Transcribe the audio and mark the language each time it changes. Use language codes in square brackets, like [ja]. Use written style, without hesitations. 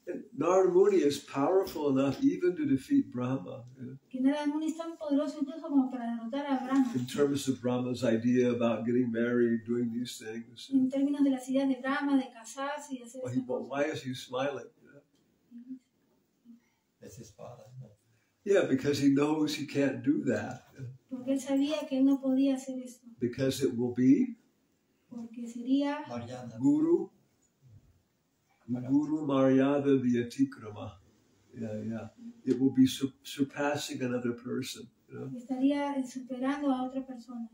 [en] And Narada Muni is powerful enough even to defeat Brahma, [es] Que Narada Muni es tan poderoso incluso como para derrotar a Brahma. [en] in terms of Brahma's idea about getting married, doing these things. [es] En términos de las ideas de Brahma, de casarse y hacer esas [en] Well, [es] cosas. [en] why is he smiling? That's his father. No. Yeah, because he knows he can't do that. [es] Porque él sabía que él no podía hacer esto. [en] Because it will be [es] Porque sería Mariana. [sa] Guru Maryada Vyatikrama. Yeah. [en] It will be surpassing another person. [es] estaría superando a otra persona.